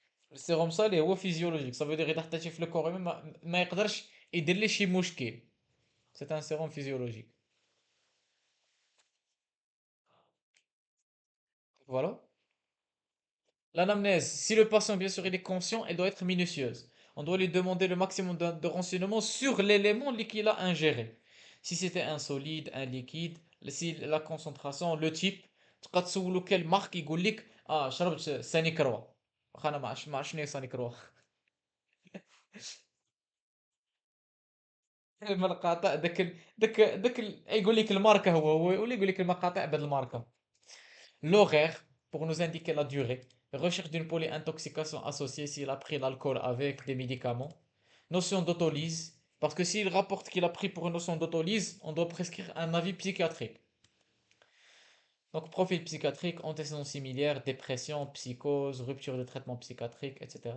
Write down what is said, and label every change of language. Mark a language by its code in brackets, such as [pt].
[fr] Le sérum salé [ar] هو physiologique, [fr] ça veut dire [ar] إذا حطيتيه في الكور ما يقدرش يدير لي شي مشكل. [fr] C'est un sérum physiologique. Voilà. L'anamnèse, si le patient, bien sûr, il est conscient, elle doit être minutieuse. On doit lui demander le maximum de renseignements sur l'élément qu'il a ingéré. Si c'était un solide, un liquide, si la concentration, le type, [ar] تبقى تسولو [fr] quelle marque [ar] يقول لك شربت سانيكروا. واخا انا ما عرفت شنو هي سانيكروا. المقاطع يقول لك الماركه هو ولا يقول لك المقاطع بدل الماركه. [fr] L'horaire, pour nous indiquer la durée. Recherche d'une polyintoxication associée s'il a pris l'alcool avec des médicaments. Notion d'autolyse, parce que s'il rapporte qu'il a pris pour une notion d'autolyse, on doit prescrire un avis psychiatrique. Donc, profil psychiatrique, antécédents similaires, dépression, psychose, rupture de traitement psychiatrique, etc.